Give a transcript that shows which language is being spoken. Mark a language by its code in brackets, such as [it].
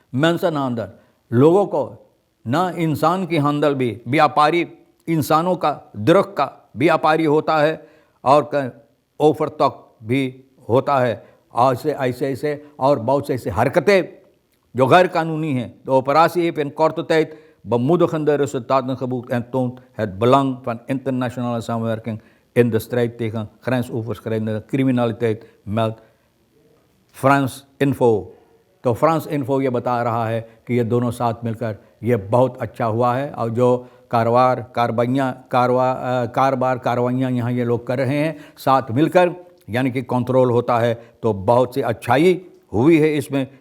[hi] Mention हांदल लोगों को ना, इंसान की हांदल भी व्यापारी, इंसानों का ड्रग का व्यापारी होता है, और ओफर तक भी होता है। ऐसे और बहुत से ऐसे हरकतें जो गैर कानूनी हैं। [nl] De operatie heeft in korte tijd bemoedigende resultaten geboekt en toont het belang van internationale samenwerking in de strijd tegen grensoverschrijdende criminaliteit, meldt फ्रांस इन्फो। [hi] तो फ्रांस इन्फो ये बता रहा है कि ये दोनों साथ मिलकर ये बहुत अच्छा हुआ है, और जो कार्रवाइयाँ यहाँ ये लोग कर रहे हैं साथ मिलकर, यानी कि कंट्रोल होता है, तो बहुत सी अच्छाई हुई है इसमें।